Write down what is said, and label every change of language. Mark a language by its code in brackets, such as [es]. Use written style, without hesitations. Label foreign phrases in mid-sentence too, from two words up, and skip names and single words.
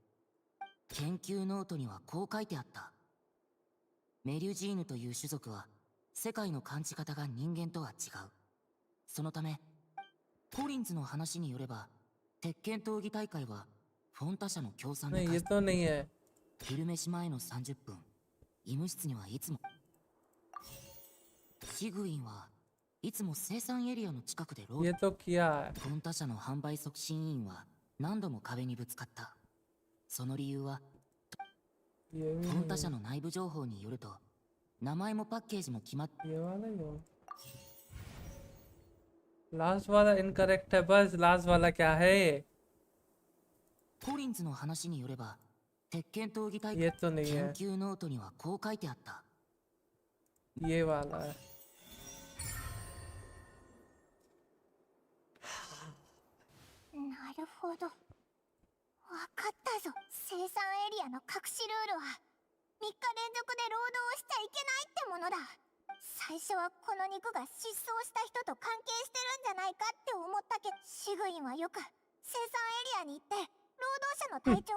[ja] 研究ノートにはこう書いてあった。メリュジーヌという種族は世界の感じ方が人間とは違う。そのためコリンズの話によれば、鉄拳闘技大会はフォンタ社の協賛で [hi] नहीं ये तो नहीं है। [ja] 昼飯前の30分、医務室にはいつも。シグウィンはいつも生産エリアの近くで労 [hi] ये [ja] 働。 [hi] तो किया है। [ja] フォンタ社の販売促進委員は何度も壁にぶつかった。その理由は [hi] ये भी [ja] フォンタ [hi] नहीं [ja] 社の内部情報によると、名前もパッケージも決まっ。 [hi] है। ये वाला ही हो। लास्ट वाला इनकरेक्ट है बस। लास्ट वाला क्या है? [ja] コリンズの話によれば、鉄拳闘技大 [hi] ये [ja] 会 [hi] तो नहीं [ja] 研 [hi] है। [ja] 究ノートにはこう書いてあった。 [hi] ये वाला है। [ja] なるほど、わかったぞ。生産エリアの隠しルールは3日連続で労働をしちゃいけないってものだ。最初はこの肉が失踪した人と関係してるんじゃないかって思ったけど、シグインはよく生産エリアに行って労働者の体調